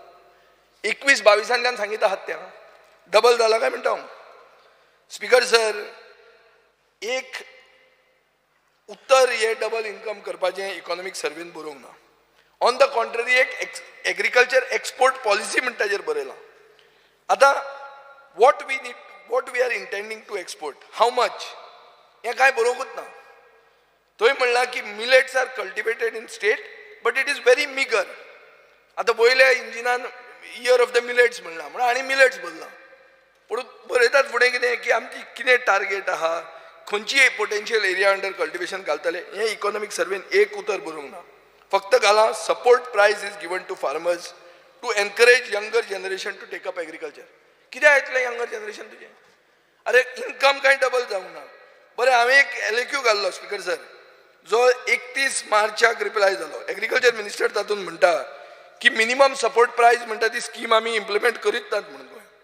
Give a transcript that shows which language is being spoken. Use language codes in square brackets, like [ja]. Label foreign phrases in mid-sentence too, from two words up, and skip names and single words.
[kok] 21-22 सांगीत आहात त्या डबल जाला काय म्हणटा हांव. स्पिकर सर, एक उत्तर हे [en] double income [kok] करपाचें इकॉनॉमिक सर्वेन बरोवंक ना. [en] on the contrary [kok] एक [en] agriculture export policy [kok] म्हणटा ताजेर बरयलां. [en] आता what we are intending to export, how much, [kok] हें कांय बरोवंकूच ना. थंय म्हणलां की [en] millets are cultivated in state but it is very meagre. [kok] आतां पयल्या इंजिनान [en] year of the millets [kok] म्हणलां म्हणून आनी मिलेट्स बदला. पूण बरयतात फुडें कितें की आमची कितें टार्गेट आहा, खंयची [en] potential area under cultivation [kok] घालतले, हें इकॉनॉमिक सर्वेन एक उतर बरोवंक ना. फक्त घालां [en] support price is given to farmers to encourage younger generation to take up agriculture. [kok] कित्याक येतलें [en] younger generation [kok] तुजें? अरे इन्कम कांय डबल जावंक ना. बरें, हांवें एक LAQ घाल्लो स्पिकर सर, जो 31 मार्चाक रिप्लाय जालो. [en] agriculture minister [kok] तातूंत म्हणटा की [en] minimum support price [kok] म्हणटा ती स्कीम आमी इम्प्लिमेंट करीत नात म्हणून.